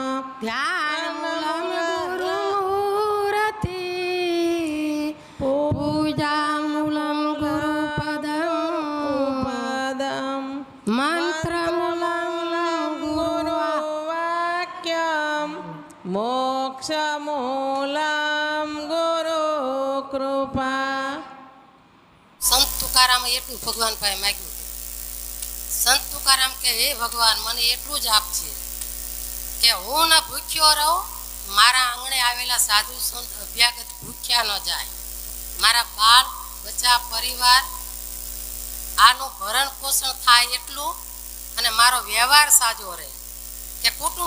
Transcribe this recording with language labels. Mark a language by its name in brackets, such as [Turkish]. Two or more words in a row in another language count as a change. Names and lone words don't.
[Sanskrit] ध्यानमूलं गुरुमूर्ति पूजामूलं गुरुपदं मंत्रमूलं गुरुवाक्यं मोक्षमूलं गुरुकृपा। [Gujarati] संत तुकाराम એટલું ભગવાન પાસે માંગ્યું સંત તુકારામ કે હે ભગવાન મને એટલું જ આપજે કે હું ન ભૂખ્યો રહું મારા આંગણે આવેલા સાધુ સંત અભ્યાગત ભૂખ્યા ન જાય મારા બાળ બચ્ચા પરિવાર આનું ભરણ પોષણ થાય એટલું અને મારો વ્યવહાર સાજો રહે કે કુટુંબ